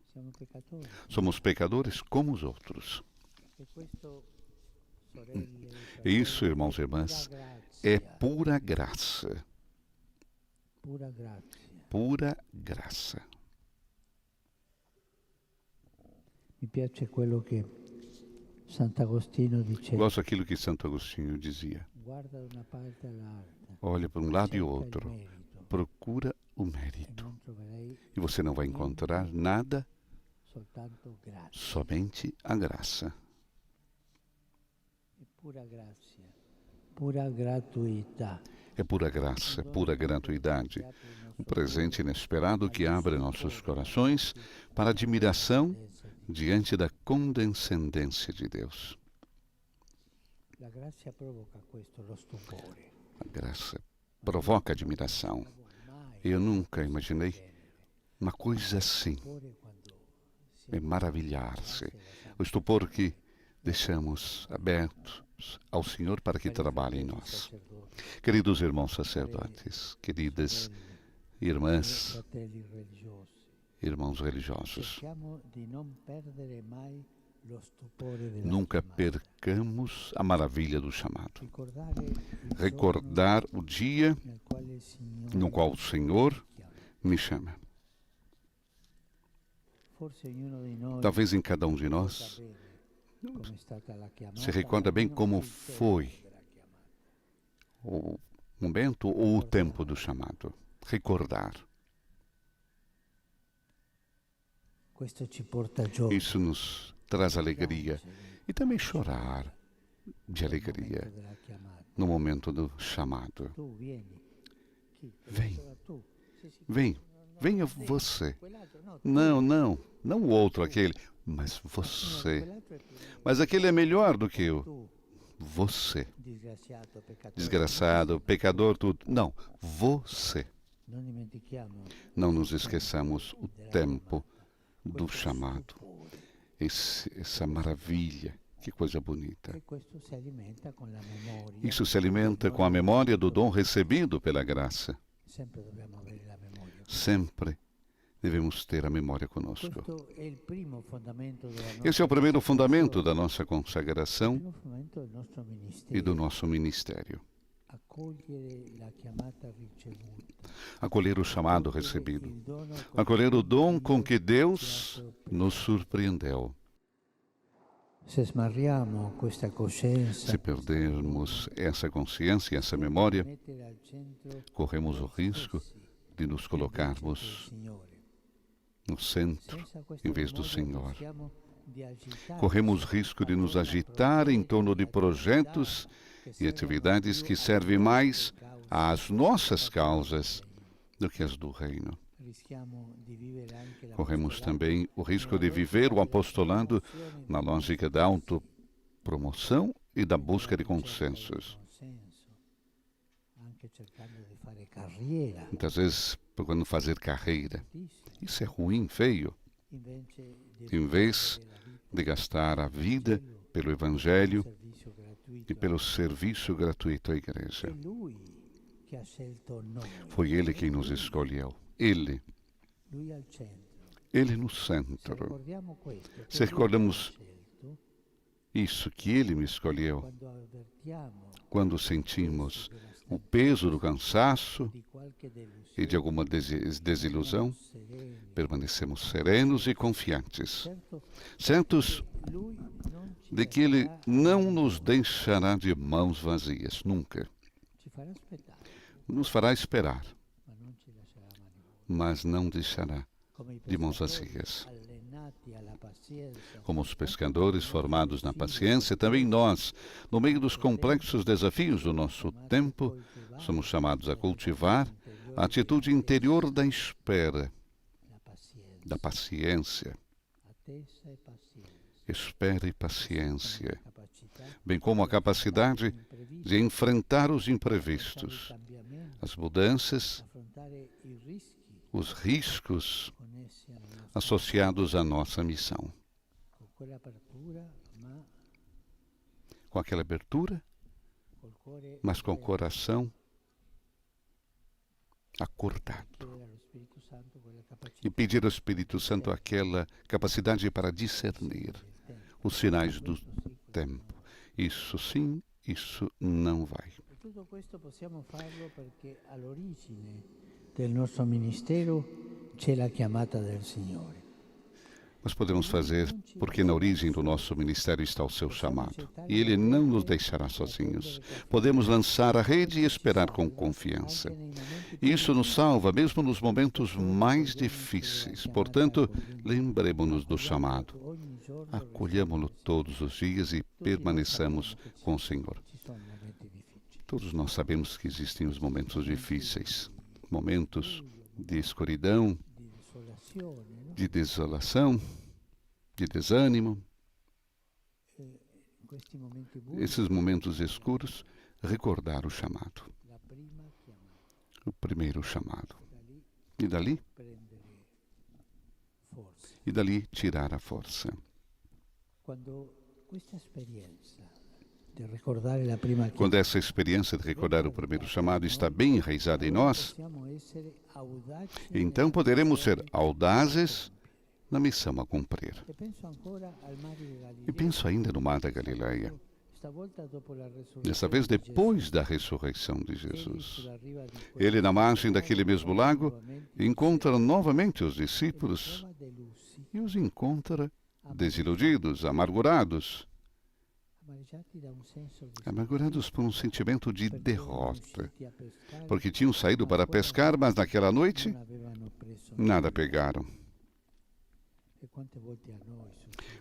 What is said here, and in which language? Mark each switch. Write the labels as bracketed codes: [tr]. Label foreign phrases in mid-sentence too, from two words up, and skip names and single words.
[pt] Somos pecadores como os outros. E isso, irmãos e irmãs, é pura graça. Pura graça. [it] Mi piace quello che Sant'Agostino diceva. [pt] Gosto daquilo que Santo Agostinho dizia. [it] Guarda da una parte all'altra. [pt] Olha para um lado e [it] cerca il [pt] outro. [it] merito, [pt] Procura o e mérito. [it] non troverai [pt] E você não vai encontrar nada, [it] soltanto grazia. [pt] somente a graça. [it] È pura grazia, pura gratuità. [pt] É pura graça, pura gratuidade. Um presente inesperado que abre nossos corações para admiração diante da condescendência de Deus. [it] La grazia provoca questo, lo stupore. [pt] A graça provoca admiração. Eu nunca imaginei uma coisa assim. É maravilhar-se. O estupor que deixamos abertos ao Senhor para que trabalhe em nós. Queridos irmãos sacerdotes, queridas irmãs, [it] Fratelli religiosi, [pt] irmãos religiosos. [it] Cerchiamo di non perdere mai lo stupore della [pt] Nunca [it] chiamata. [pt] percamos a maravilha do chamado. [it] Ricordare il [pt] Recordar o dia [it] giorno nel quale il Signore [pt] no qual o Senhor [it] chiama. [pt] me chama. [it] Forse ognuno di noi [pt] Talvez em cada um de [it] ricorda [pt] nós [it] bene come è stata la chiamata, [pt] se recorda bem [it] almeno [pt] como [it] il tempo [pt] foi [it] della chiamata. [pt] o momento ou o tempo do chamado. Recordar. [it] Questo ci porta gioia. [pt] Isso nos traz alegria [it] piangere [pt] e também chorar de [it] nel [pt] alegria [it] momento della chiamata. [pt] no momento do chamado. [it] Tu vieni. Chi? [pt] Vem. [it] Solo tu. Sì, sì. [pt] Vem, [it] No, [pt] venha [it] no, [pt] você. [it] quell'altro no, tu. [pt] Não o outro, aquele, mas você. [it] Quell'altro è più [pt] Mas aquele é melhor do que eu. [it] tu, [pt] Você. [it] disgraziato, peccatore. [pt] Desgraçado, pecador, tudo. Não, você. [it] Non dimentichiamo [pt] Não nos esqueçamos o tempo do [it] questo [pt] chamado. [it] stupore. [pt] Essa maravilha. Que coisa bonita. [it] E questo si alimenta con la memoria. [pt] Isso se alimenta com a memória do dom recebido pela graça. [it] Sempre dobbiamo avere la memoria. [pt] Sempre devemos ter a memória conosco. [it] Questo è il primo fondamento della nostra [pt] Esse é o primeiro fundamento da [it] consagrazione, [pt] nossa [it] il [pt] consagração [it] primo fondamento del nostro ministero. [pt] e do nosso ministério. [it] Accogliere la chiamata ricevuta. [pt] Acolher o chamado [it] Accogliere [pt] recebido. [it] il dono con [pt] Acolher o dom com que [it] Dio [pt] Deus [it] ci ha sorpreso. [pt] nos surpreendeu. [it] Se smarriamo questa coscienza, [pt] Se perdermos essa consciência e essa memória, [it] mettere al centro [pt] corremos o risco [it] stessi [pt] de nos [it] invece del [pt] colocarmos [it] Signore. [pt] no centro [it] Senza questo [pt] em vez do [it] memoria [pt] Senhor. [it] rischiamo di agitarci [pt] Corremos risco de nos [it] attorno a [pt] agitar em [it] progetti [pt] torno de [it] e [pt] projetos [it] che [pt] e [it] servono [pt] atividades [it] più [pt] que [it] alle [pt] servem mais [it] nostre cause [pt] às nossas [it] che al [pt] causas reino. do que as do reino. [it] Rischiamo di vivere anche [pt] Corremos [it] l'apostolato [pt] também o risco de [it] nella [pt] viver o [it] logica [pt] apostolando [it] dell'autopromozione [pt] na [it] di [pt] lógica da [it] consensi, [pt] autopromoção e da busca de [it] della ricerca del [pt] consensos. [it] consenso, anche cercando di fare carriera. [pt] Muitas vezes procurando fazer carreira. [it] Tantissimo. [pt] Isso é ruim, feio. [it] Invece di [pt] Em vez [it] risparmiare la vita [pt] de gastar a vida pelo [it] per [pt] Evangelho [it] un servizio gratuito [pt] e pelo serviço gratuito à igreja. [it] è Lui che ha scelto noi. [pt] Foi Ele quem nos escolheu. Ele. [it] Lui al centro. [pt] Ele no [it] Se [pt] centro. [it] ricordiamo questo, che [pt] Se [it] Lui [pt] ricordamos [it] ci ha scelto, [pt] isso que Ele me escolheu. [it] quando avvertiamo [pt] Quando sentimos o peso do cansaço [it] di qualche [pt] e de alguma desilusão, [it] sereni, [pt] permanecemos serenos e confiantes, [it] certo, [pt] certos [it] Lui non ci [pt] de que Ele [it] lascerà, [pt] não nos deixará de mãos vazias, nunca. [it] ci farà aspettare, [pt] Nos fará esperar, [it] ma non ci lascerà a mani vuote. [pt] mas não deixará [it] Come i [pt] de mãos [it] pescatori [pt] vazias. [it] allenati alla pazienza, [pt] Como os pescadores formados na paciência, também nós, no meio dos complexos desafios do nosso tempo, somos chamados a cultivar a atitude interior da espera, [it] la pazienza, [pt] da paciência. [it] attesa e pazienza, [pt] Espera e paciência, [it] capacità [pt] bem como a capacidade [it] imprevista, [pt] de enfrentar os [it] affrontare i [pt] imprevistos, [it] cambiamenti, [pt] as mudanças, [it] affrontare i rischi [pt] os riscos [it] connessi alla nostra [pt] associados à nossa missão. [it] con quella apertura, ma [pt] Com aquela abertura, [it] col cuore [pt] mas com o [it] aperto, [pt] coração acordado. [it] chiedere allo Spirito Santo quella [pt] E [it] capacità [pt] pedir ao Espírito Santo aquela capacidade para discernir [it] del tempo. [pt] os sinais do [it] Questo sì, questo [pt] tempo. Isso sim, isso não vai. [it] no. E tutto questo possiamo farlo perché all'origine del nostro ministero c'è la chiamata del Signore. [pt] Nós podemos fazer porque na origem do nosso ministério está o seu chamado. E Ele não nos deixará sozinhos. Podemos lançar a rede e esperar com confiança. Isso nos salva mesmo nos momentos mais difíceis. Portanto, lembremos-nos do chamado. Acolhamo-lo todos os dias e permaneçamos com o Senhor. [it] Ci sono momenti difficili. [pt] Todos nós sabemos que existem os momentos difíceis. Momentos de escuridão, [it] Di desolazione, no? [pt] de desolação, de desânimo. [it] In questi momenti bui [pt] Esses momentos escuros, recordar o chamado, [it] la prima chiamata, [pt] o primeiro chamado. [it] da lì [pt] E dali, [it] prendere forza. [pt] tirar a força. [it] Quando questa esperienza de recordare la prima [pt] Quando essa experiência de recordar o primeiro chamado está bem enraizada em nós, [it] possiamo essere audaci [pt] então poderemos ser audazes na missão a cumprir. [it] e penso ancora al mare di Galilea. [pt] E penso ainda no mar da Galileia. [it] Stavolta dopo la resurrezione [pt] Dessa vez, [it] di [pt] depois da ressurreição de [it] Gesù, [pt] Jesus. [it] sulla riva di quel [pt] Ele, na margem daquele mesmo lago, [it] nuovamente [pt] encontra novamente os discípulos [it] trova delusi, [pt] e os encontra desiludidos, amargurados, [it] amareggiati da un senso di [pt] amargurados por um sentimento de [it] perché erano [pt] derrota, [it] usciti a pescare, [pt] porque tinham saído para pescar, mas naquela noite [it] non avevano preso [pt] nada pegaram. [it] E quante volte a noi succede